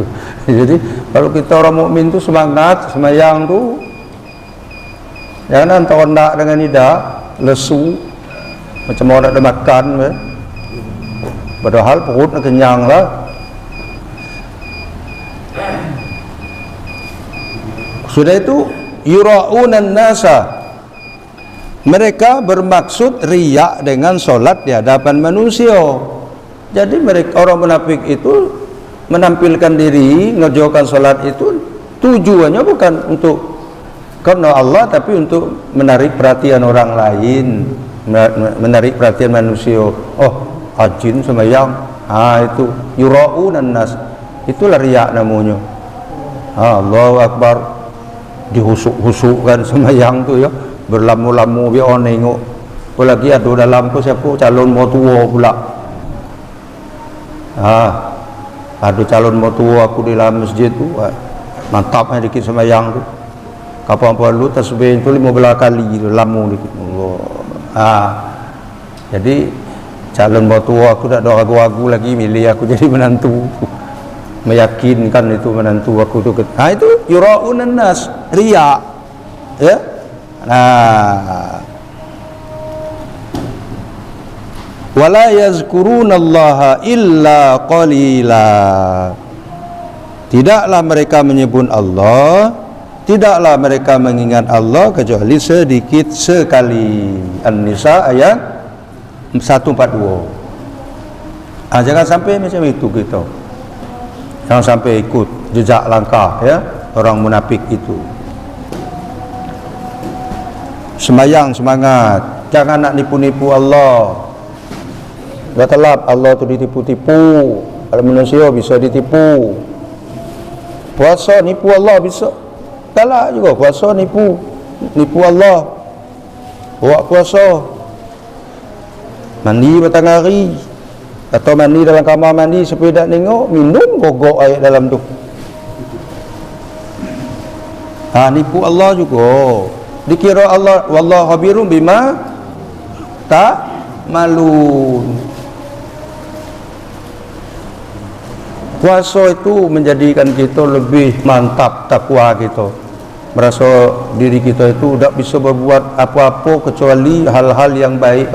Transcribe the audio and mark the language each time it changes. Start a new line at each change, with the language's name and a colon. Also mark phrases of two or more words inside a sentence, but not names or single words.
Malay: Jadi kalau kita orang mukmin tu semangat sembahyang tu, jangan antara nak dengan tidak, lesu macam orang ada makan, padahal perut nak kenyang lah. Sudah itu
Arabic: يراءون الناس,
Malay: mereka bermaksud riak dengan solat di hadapan manusia. Jadi mereka orang munafik itu menampilkan diri, mengerjakan solat itu tujuannya bukan untuk karena Allah, tapi untuk menarik perhatian orang lain, menarik perhatian manusia. Oh, rajin sembahyang, itu
Arabic: يراءون الناس,
Malay: itulah riak namanya.
Arabic: الله أكبر,
Malay: dihusuk-husukkan sembahyang tu, ya, berlamu-lamu biar orang tengok. Apalagi ada dalam tu siapa calon mertua pula. Ada calon mertua aku di dalam masjid tu, mantapnya dikit sembahyang tu. Kapan perlu tasbih tu 15 kali tu, lamu dikit. Jadi calon mertua aku tak ada ragu-ragu lagi milih aku jadi menantu. Meyakinkan itu menantu aku tu. Itu
Arabic: يراءون الناس,
Malay: riya, ya.
Arabic: ولا يذكرون الله إلا قليلا,
Malay: tidaklah mereka menyebut Allah, tidaklah mereka mengingat Allah kecuali sedikit sekali. An-Nisa ayat 142. Jangan sampai macam itu kita, jangan sampai ikut jejak langkah, ya, orang munafik itu. Semayang semangat, jangan nak nipu-nipu Allah. Dah telap Allah tu ditipu-tipu. Kalau manusia bisa ditipu. Puasa nipu Allah bisa. Galak juga puasa nipu Allah. Buat puasa mandi petang hari atau mandi dalam kamar mandi supaya tak tengok, minum gogok air dalam tu. Nipu Allah juga. Dikira Allah
Arabic: والله خبير بما تعملون.
Malay: Puasa itu menjadikan kita lebih mantap takwa kita. Merasa diri kita itu tak bisa berbuat apa-apa kecuali hal-hal yang baik.